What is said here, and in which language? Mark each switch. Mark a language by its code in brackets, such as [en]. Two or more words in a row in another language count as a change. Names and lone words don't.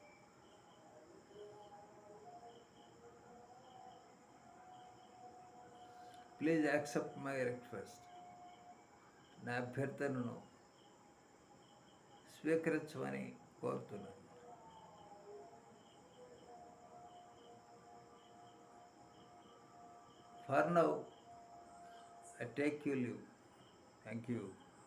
[en] please accept my request. [te] నా అభ్యర్థనను స్వీకరించమని కోరుతున్నాను. [en] For now, I take you leave. Thank you.